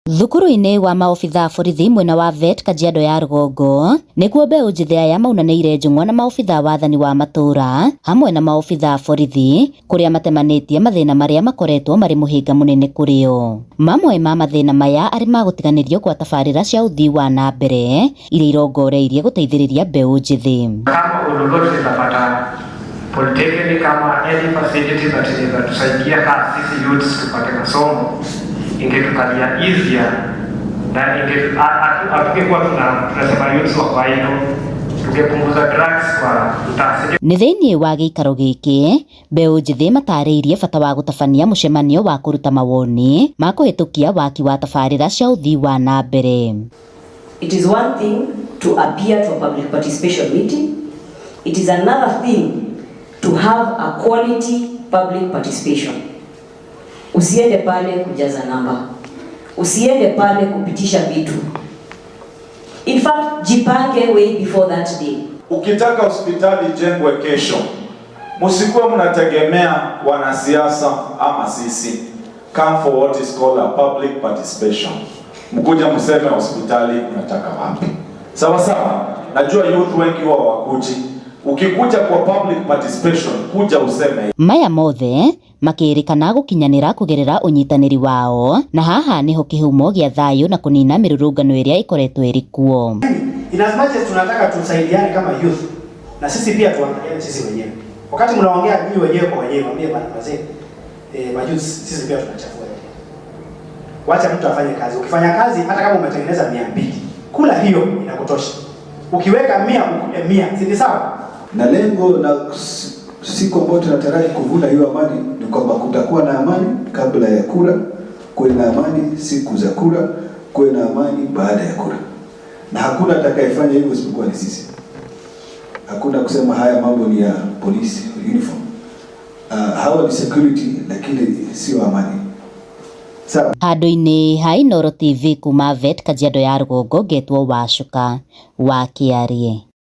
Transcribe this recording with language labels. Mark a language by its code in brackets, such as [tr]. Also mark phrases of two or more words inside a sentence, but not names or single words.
[ki] Thukuru-inĩ wa maobitha borithi mwena wa VET Kajiado ya Rũgongo nĩkuo mbeũ njĩthĩ aya maunanĩire njũng'wa na maobitha wathani wa matũra hamwe na maobitha borithi kũrĩa matemanĩtie mathĩna marĩa makoretwo marĩ mũhĩnga mũnene kũrĩ o. Mamwe ma mathĩna maya arĩ magũtiganĩrio kwa tabarĩra cia ũthii wa na mbere iria irongoreirie gũteithĩrĩria mbeũ njĩthĩ. [sw] Kama uloloti tutapata polytechnic kama [en] any facilities [sw] tusaidia sisi youths tupate masomo, ingetukalia easier na ingekuwa tunasema youths wa kawaida, tungepunguza drugs kwa mtaani. [ki] Nĩ thĩinĩ wa gĩikaro gĩkĩ mbeũ njĩthĩ matarĩirie bata wa gũtabania mũcemanio wa kũruta mawoni ma kũhĩtũkia waki wa tabarĩra cia ũthii wa na mbere. [en] It is one thing to appear to a public participation meeting. It is another thing to have a quality public participation. [sw] Usiende pale kujaza namba. Usiende pale kupitisha vitu. [en] In fact, jipange way before that day. [sw] Ukitaka hospitali jengwe kesho, msikuwa mnategemea wanasiasa ama sisi. [en] Come for what is called a public participation. [sw] Mkuja mseme hospitali unataka wapi. Sawa sawa, najua youth wengi wao wakuji. Ukikuja kwa [en] public participation, [sw] kuja useme. [ki] Maya mothe makĩrĩkana gũkinyanĩra kũgerera ũnyitanĩri wao, na haha nĩho kĩhumo gĩa thayũ na kũnina mĩrũrũngano ĩrĩa ĩkoretwo ĩrĩ kuo. [en] In as much as [sw] tunataka tusaidiane kama youth, na sisi pia tuangaliane sisi wenyewe. Wakati mnaongea nyinyi wenyewe kwa wenyewe, mwambie bana wazee, youth sisi pia tunachafua. Wacha mtu afanye kazi. Ukifanya kazi hata kama umetengeneza 200, kula hiyo inakutosha. Ukiweka 100 ukule 100, si sawa? Na lengo na siku ambayo tunataraji kuvuna hiyo amani ni kwamba kutakuwa na amani kabla ya kura, kuwe na amani siku za kura, kuwe na amani baada ya kura. Na hakuna atakayefanya hivyo isipokuwa ni sisi. Hakuna kusema haya mambo ni ya polisi uniform. Hawa ni security lakini sio amani. Sawa. [ki] Handũ-inĩ ha Inooro TV kuma VET Kajiado ya Rũgongo, ngetwo Wacuka wa Kĩarie.